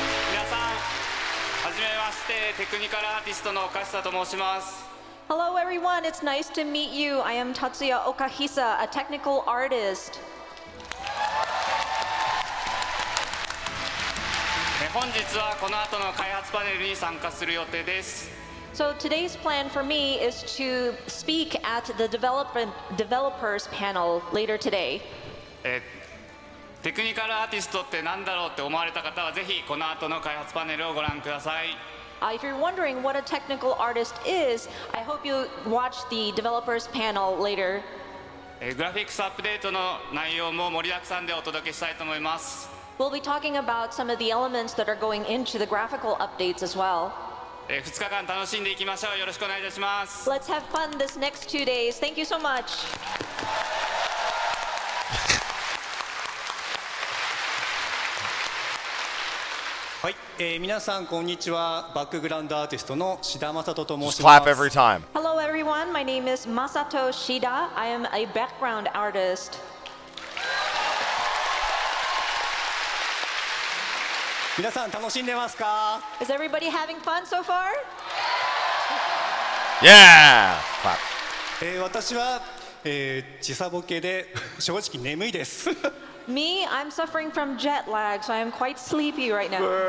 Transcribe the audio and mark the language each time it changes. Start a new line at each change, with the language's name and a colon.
Japanese: 皆さん、はじめまして、テクニカルアーティストの岡下と申します。
English: Hello everyone, it's nice to meet you. I am Tatsuya Okahisa, a technical artist.
Japanese: 本日はこの後の開発パネルに参加する予定です。
English: So today's plan for me is to speak at the developers panel later today.
Japanese: テクニカルアーティストって何だろうって思われた方はぜひこの後の開発パネルをご覧ください。
English: If you're wondering what a technical artist is, I hope you watch the developers panel later.
Japanese: グラフィックスアップデートの内容も盛りだくさんでお届けしたいと思います。
English: We'll be talking about some of the elements that are going into the graphical updates as well.
Japanese: 2日間楽しんでいきましょう。よろしくお願いいたします。
English: Let's have fun this next 2 days. Thank you so much.
Japanese: はい、皆さんこんにちは。バックグラウンドアーティストの志田正人と申
English: Just
Japanese: しま
English: clap
Japanese: す。
English: every time. Hello everyone, my name is Masato Shida. I am a background artist.
Japanese: 皆さん楽しんでますか？
English: Is everybody having fun so far? Yeah! Clap.
Japanese: 私は、時差ボケで正直眠いです。
English: Me, I'm suffering from jet lag, so I am quite sleepy right now.